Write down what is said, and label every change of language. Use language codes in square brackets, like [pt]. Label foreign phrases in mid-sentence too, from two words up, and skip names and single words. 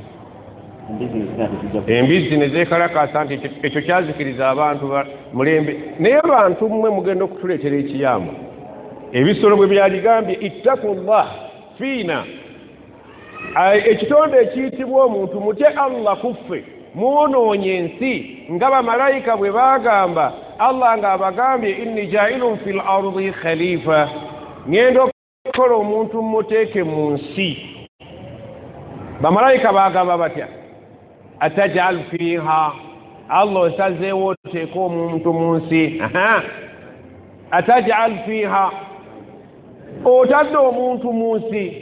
[lg] Embizzi ne zeekalakaasa nti ekyo kyazikiriza abantu mulembe. Naye abantu mmwe mugenda okutuleetera ekiyamba. Ebisolo bwe byaligambye [ar] اتقوا الله فينا, [lg] ekitonde ekiyitibwa omuntu mutye Allah kuffe, mwonoonye ensi nga bamalayika bwe baagamba. [ar] Allah ng'abagambye إني جاعل في الأرض خليفة, [lg] ngenda okukola omuntu muteeke mu nsi. Bamalayika baagamba batya? [ar] أتجعل فيها, [lg] Allah osazeewo oteeka omuntu mu nsi. [ar] أتجعل فيها, [lg] otadde omuntu mu nsi.